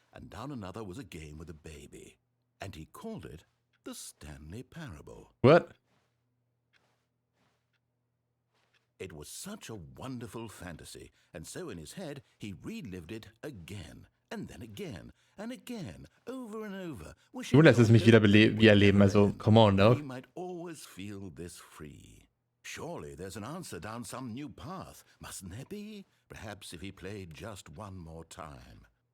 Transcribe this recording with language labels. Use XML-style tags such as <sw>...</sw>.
<en>And down another was a game with a baby. And he called it the Stanley Parable. What? It was such a wonderful fantasy, and so in his head he relived it again, and then again, and again, over and over, wishing</en> <de>Du lässt es mich wieder wiederleben, also</de> <en>come on, he dog. might always feel this free. Surely there's an answer down some new path, mustn't there be? Perhaps if he played just one more time.</en>